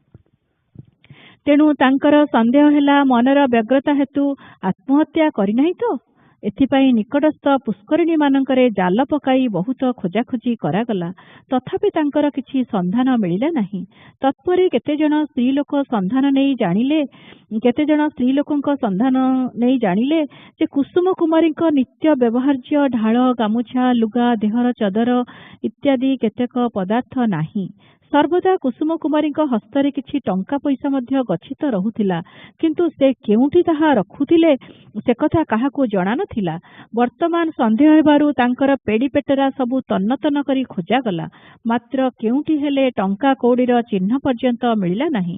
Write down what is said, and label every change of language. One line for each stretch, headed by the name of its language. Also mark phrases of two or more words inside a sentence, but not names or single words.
Odia: ତେଣୁ ତାଙ୍କର ସନ୍ଦେହ ହେଲା ମନର ବ୍ୟଗ୍ରତା ହେତୁ ଆତ୍ମହତ୍ୟା କରି ନାହିଁ ତ। ଏଥିପାଇଁ ନିକଟସ୍ଥ ପୁଷ୍କରିଣୀ ମାନଙ୍କରେ ଜାଲ ପକାଇ ବହୁତ ଖୋଜାଖୋଜି କରାଗଲା, ତଥାପି ତାଙ୍କର କିଛି ସନ୍ଧାନ ମିଳିଲା ନାହିଁ। ତତ୍ପରେ କେତେଜଣ ସ୍ତ୍ରୀ ଲୋକ ସନ୍ଧାନ ନେଇ ଜାଣିଲେ, କେତେଜଣ ସ୍ତ୍ରୀ ଲୋକଙ୍କ ସନ୍ଧାନ ନେଇ ଜାଣିଲେ ଯେ କୁସୁମ କୁମାରୀଙ୍କ ନିତ୍ୟ ବ୍ୟବହାର୍ଯ୍ୟ ଢାଲ ଗାମୁଛା ଲୁଗା ଦେହର ଚଦର ଇତ୍ୟାଦି କେତେକ ପଦାର୍ଥ ନାହିଁ। ସର୍ବଦା କୁସୁମ କୁମାରୀଙ୍କ ହସ୍ତରେ କିଛି ଟଙ୍କା ପଇସା ମଧ୍ୟ ଗଚ୍ଛିତ ରହୁଥିଲା, କିନ୍ତୁ ସେ କେଉଁଠି ତାହା ରଖୁଥିଲେ ସେ କଥା କାହାକୁ ଜଣା ନଥିଲା। ବର୍ତ୍ତମାନ ସନ୍ଦେହ ହେବାରୁ ତାଙ୍କର ପେଡ଼ି ପେଟରା ସବୁ ତନ୍ନ ତନ୍ନ କରି ଖୋଜା ଗଲା, ମାତ୍ର କେଉଁଠି ହେଲେ ଟଙ୍କା କଉଡ଼ିର ଚିହ୍ନ ପର୍ଯ୍ୟନ୍ତ ମିଳିଲା ନାହିଁ।